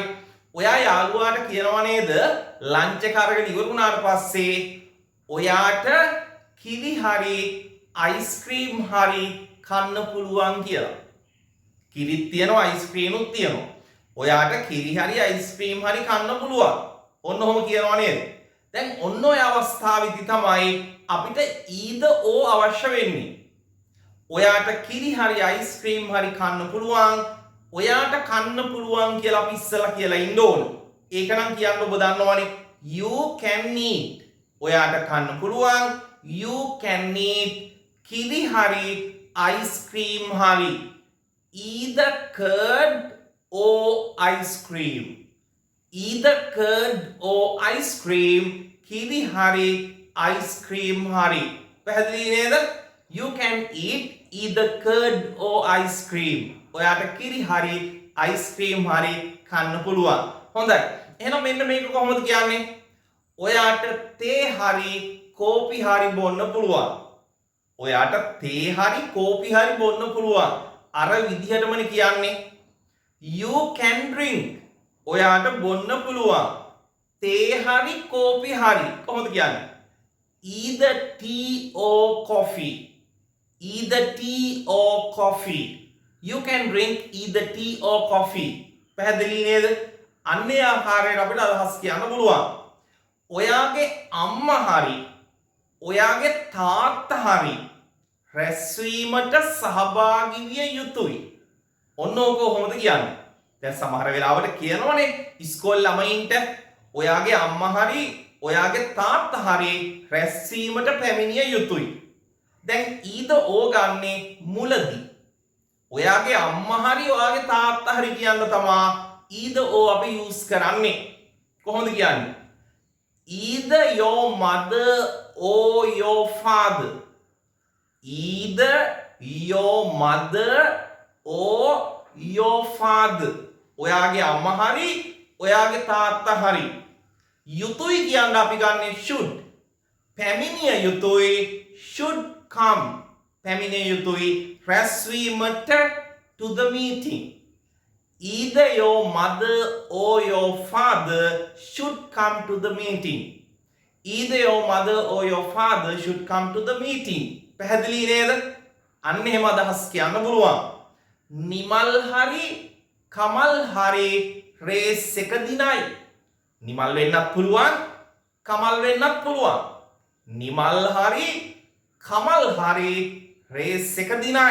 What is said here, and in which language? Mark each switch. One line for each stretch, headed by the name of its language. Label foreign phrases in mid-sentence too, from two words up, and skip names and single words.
Sinhala: ඔයා යාළුවාට කියනවා නේද ලන්ච් එක අරගෙන ඉවරුනාට පස්සේ ඔයාට කිරි හරි අයිස්ක්‍රීම් හරි කන්න පුළුවන් කියලා. කිරිත් තියෙනවා අයිස්ක්‍රීමුත් තියෙනවා. ඔයාට කිරි හරි අයිස්ක්‍රීම් හරි කන්න පුළුවන්. ඔන්න ඔහොම කියනවා නේද? දැන් ඔන්න ඔය අවස්ථාවේදී තමයි අපිට
English: either or
Sinhala: අවශ්‍ය වෙන්නේ. ඔයාට කිරි හරි අයිස්ක්‍රීම් හරි කන්න පුළුවන්. ඔයාට කන්න පුළුවන් කියලා අපි ඉස්සලා කියලා ඉන්න ඕන. ඒක නම් කියන්න ඔබ දන්නවනේ.
English: You can eat.
Sinhala: ඔයාට කන්න පුළුවන්.
English: You can eat
Sinhala: කිරි හරි ice cream හරි
English: either curd or ice cream either curd or ice cream
Sinhala: කිරි හරි ice cream හරි පැහැදිලි නේද?
English: You can eat either curd or ice cream
Sinhala: ඔයාට කිරි හරි ice cream හරි කන්න පුළුවන්. හොඳයි. එහෙනම් මෙන්න මේක කොහොමද කියන්නේ? ඔයාට තේ හරි කෝපි හරි බොන්න පුළුවන්. ඔයාට තේ හරි කෝපි හරි බොන්න පුළුවන්. අර විදිහටමනේ කියන්නේ.
English: You can drink.
Sinhala: ඔයාට බොන්න පුළුවන්. තේ හරි කෝපි හරි. කොහොමද කියන්නේ?
English: Either tea or coffee. Either tea or coffee. You can drink either tea or coffee.
Sinhala: පැහැදිලි නේද? අන්නේ ආකාරයට අපිට අදහස් කියන්න පුළුවන්. ඔයාගේ අම්මා හරි ඔයාගේ තාත්තා හරි රැස්වීමට සහභාගී විය යුතුයි. ඔන්න ඕක කොහොමද කියන්නේ? දැන් සමහර වෙලාවට කියනවනේ ඉස්කෝලේ ළමයින්ට ඔයාගේ අම්මා හරි ඔයාගේ තාත්තා හරි රැස්වීමට පැමිණිය යුතුයි. දැන්
English: either or
Sinhala: ගන්නේ මුලදී. ඔයාගේ අම්මා හරි ඔයාගේ තාත්තා හරි කියන්න තමයි
English: either or
Sinhala: අපි යූස් කරන්නේ. කොහොමද කියන්නේ?
English: Either your mother or your father. Either your mother or your father.
Sinhala: ඔයාගේ අම්මා හරි ඔයාගේ තාත්තා හරි. යුතුයි කියන්නේ අපි ගන්නේ should. පැමිණිය යුතුයි
English: should come.
Sinhala: පැමිණිය යුතුයි රැස්වීමට
English: to the meeting. Either your mother or your father should come to the meeting. Either your mother or your father should come to the meeting.
Sinhala: පැහැදිලි නේද? අන්න එහෙම අදහස් කියන්න පුළුවන්. නිමල් හරි කමල් හරි රේස් එක දිනයි. නිමල් වෙන්නත් පුළුවන් කමල් වෙන්නත් පුළුවන්. නිමල් හරි කමල් හරි රේස් එක දිනයි.